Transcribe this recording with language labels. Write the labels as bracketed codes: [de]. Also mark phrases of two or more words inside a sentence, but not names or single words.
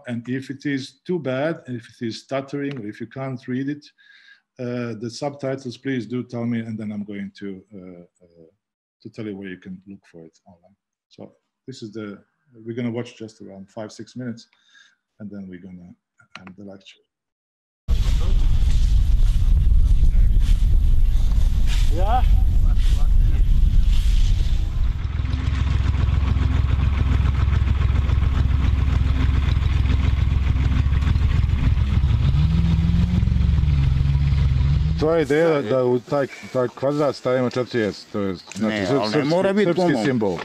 [en] And if it is too bad, if it is stuttering, or if you can't read it, the subtitles, please do tell me, and then I'm going to tell you where you can look for it online. So this is we're going to watch just around 5-6 minutes, and then we're going to end the lecture. Yeah. [sr] Tvoja ideja da u taj kvadrat stavimo 4S, to je srpski simbol.